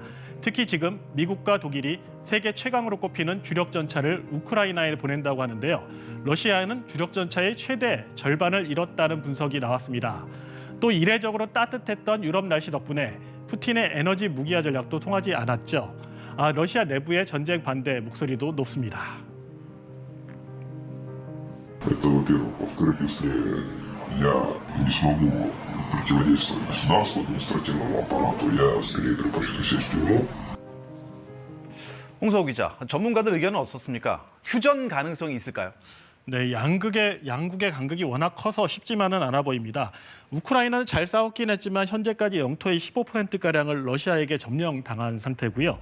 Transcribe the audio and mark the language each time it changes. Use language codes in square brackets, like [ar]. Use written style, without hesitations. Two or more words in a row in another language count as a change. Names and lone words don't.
[ko] 특히 지금 미국과 독일이 세계 최강으로 꼽히는 주력 전차를 우크라이나에 보낸다고 하는데요. 러시아는 주력 전차의 최대 절반을 잃었다는 분석이 나왔습니다. 또 이례적으로 따뜻했던 유럽 날씨 덕분에 푸틴의 에너지 무기화 전략도 통하지 않았죠. 러시아 내부의 전쟁 반대 목소리도 높습니다. [ru] Это, во-первых. Во-вторых, если я не смогу противодействовать государству, административному аппарату, я скорее предпочту сесть в тюрьму. [ko] 홍석우 기자, 전문가들 의견은 어떻습니까? 휴전 가능성이 있을까요? 네, 양국의 간극이 워낙 커서 쉽지만은 않아 보입니다. 우크라이나는 잘 싸웠긴 했지만 현재까지 영토의 15%가량을 러시아에게 점령당한 상태고요.